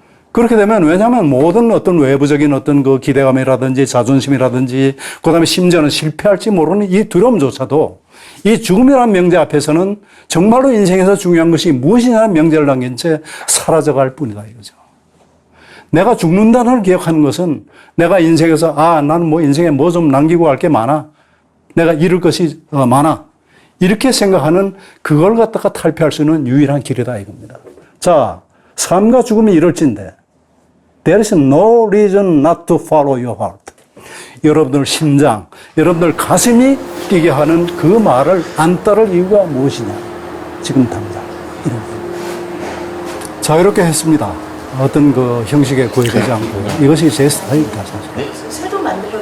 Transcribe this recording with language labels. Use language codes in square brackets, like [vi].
[ko] 그렇게 되면 왜냐하면 모든 어떤 외부적인 어떤 그 기대감이라든지 자존심이라든지 그다음에 심지어는 실패할지 모르는 이 두려움조차도 이 죽음이라는 명제 앞에서는 정말로 인생에서 중요한 것이 무엇이냐는 명제를 남긴 채 사라져갈 뿐이다 이거죠. 내가 죽는다는 걸 기억하는 것은 내가 인생에서 나는 뭐 인생에 뭐 좀 남기고 갈 게 많아. 내가 잃을 것이 많아. 이렇게 생각하는 그걸 갖다가 탈피할 수 있는 유일한 길이다 이겁니다. 자, 삶과 죽음이 이럴진데 [en] There is no reason not to follow your heart. [ko] 여러분들 심장, 여러분들 가슴이 뛰게 하는 그 말을 안 따를 이유가 무엇이냐. 지금 당장 이런 겁니다. 자유롭게 했습니다. 어떤 그 형식에 구애되지 않고 이것이 제 스타일입니다 사실. 네, 새로 만들어.